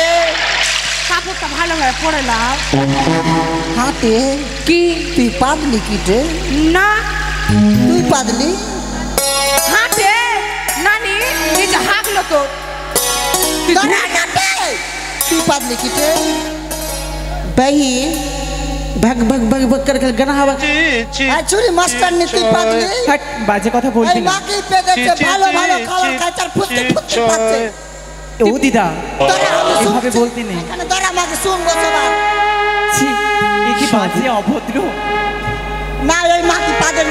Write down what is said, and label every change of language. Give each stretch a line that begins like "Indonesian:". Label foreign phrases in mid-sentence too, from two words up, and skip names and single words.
Bangla: কাপড়টা ভালোভাবে পরে লাও। হাতে কি তুই পাদলি কিটে? না তুই পাদলি? হাতে নানি এই যে হাগলো তো তুই দাঁড়া না তে, তুই পাদলি কিটে? बहिन भग भग भग भग कर गना हवा আর চুরি মাস্টার নি তুই পাদলি? হাট, বাজে কথা বলবি এই না। মাকে পেদেছে ভালো ভালো খাবার খায়, তার ফুসতে ফুসতে পাচ্ছে। ও দিদা দাঁড়া আমি এভাবে শুনছি। বলতে নেই। এখানে দাঁড়া মাকে শুনবো সবার। ছি, এ কি বাজে অভদ্র। না এই মাকে পাদেন।